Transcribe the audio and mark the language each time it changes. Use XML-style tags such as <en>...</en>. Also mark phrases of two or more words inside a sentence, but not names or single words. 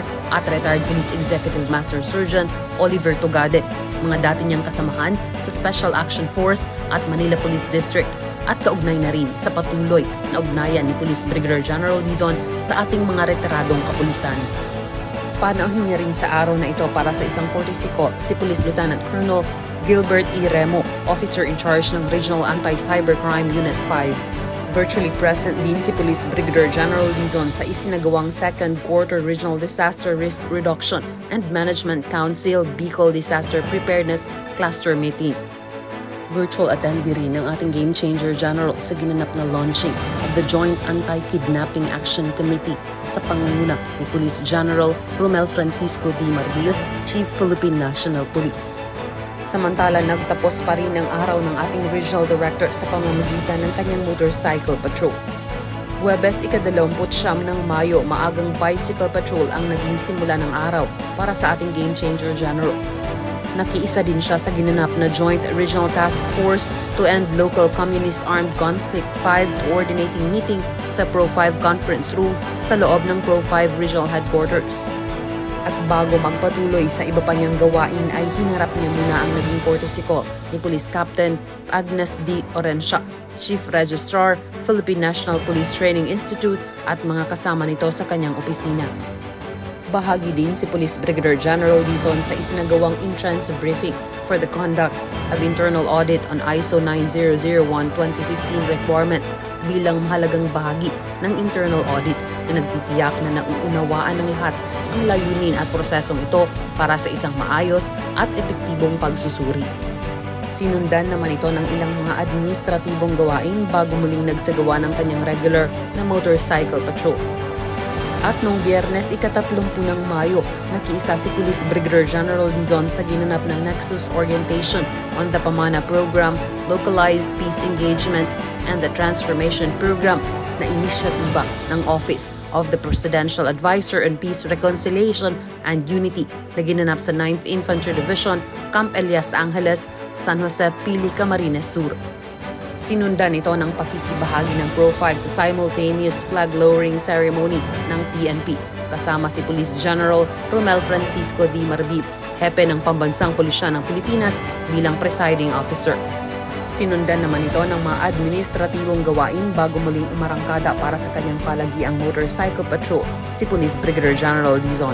<tl>at Retired Police Executive Master Sergeant Oliver Tugade, mga dati niyang kasamahan sa Special Action Force at Manila Police District, at kaugnay na rin sa patuloy na ugnayan ni Police Brigadier General Dizon sa ating mga retiradong kapulisan. Panauhin niya rin sa araw na ito para sa isang</tl> <en>courtesy call</en> <tl>si Police Lieutenant Colonel Gilbert E. Remo,</tl> <en>Officer in Charge</en> <tl>ng Regional Anti-Cybercrime Unit 5.</tl> <en>Virtually present</en> <tl>din si Police Brigadier General Dizon sa isinagawang Second Quarter Regional Disaster Risk Reduction and Management Council Bicol Disaster Preparedness Cluster Meeting.</tl> <en>Virtual attendee</en> <tl>rin ng ating</tl> <en>Game Changer General</en> <tl>sa ginanap na</tl> <en>launching of the Joint Anti-Kidnapping Action Committee</en> <tl>sa pangunguna ni Police General Romel Francisco D. Marbil, Chief Philippine National Police. Samantala, nagtapos pa rin ang araw ng ating</tl> <en>Regional Director</en> <tl>sa pamamagitan ng kanyang</tl> <en>motorcycle patrol.</en> <tl>Huwebes, ika-29 ng Mayo, maagang</tl> <en>bicycle patrol</en> <tl>ang naging simula ng araw para sa ating</tl> <en>Game Changer General.</en> <tl>Nakiisa din siya sa ginanap na Joint Regional Task Force to End Local Communist Armed Conflict 5</tl> <en>coordinating meeting</en> <tl>sa Pro-5 Conference Room sa loob ng Pro-5 Regional Headquarters. At bago magpatuloy sa iba pa niyang gawain ay hinarap niya muna ang naging</tl> <en>courtesy call</en> <tl>ni Police Captain Agnes D. Orencia, Chief Registrar, Philippine National Police Training Institute at mga kasama nito sa kanyang opisina. Bahagi din si Police Brigadier General Dizon sa isinagawang</tl> <en>entrance briefing for the conduct of internal audit on ISO 9001:2015 requirement</en> <tl>bilang mahalagang bahagi ng</tl> <en>internal audit</en> <tl>na nagtitiyak na nauunawaan ng lahat ang layunin at prosesong ito para sa isang maayos at epektibong pagsusuri. Sinundan naman ito ng ilang mga administratibong gawain bago muling nagsagawa ng kanyang regular na</tl> <en>motorcycle patrol.</en> <tl>At noong Biyernes, ika-30 ng Mayo, nakiisa si Police Brigadier General Dizon sa ginanap ng Nexus Orientation on the Pamana Program, Localized Peace Engagement, and the Transformation Program na inisyatiba ng Office of the Presidential Advisor on Peace, Reconciliation, and Unity na ginanap sa 9th Infantry Division, Camp Elias Angeles, San Jose, Pili, Camarines Sur. Sinundan ito ng pakikibahagi ng Pro-5 sa</tl> <en>simultaneous flag-lowering ceremony</en> <tl>ng PNP kasama si Police General Romel Francisco D. Marbib, hepe ng Pambansang Pulisya ng Pilipinas bilang presiding officer. Sinundan naman ito ng mga administratibong gawain bago muling umarangkada para sa kanyang palagiang</tl> <en>motorcycle patrol</en> <tl>si Police Brigadier General Dizon.</tl>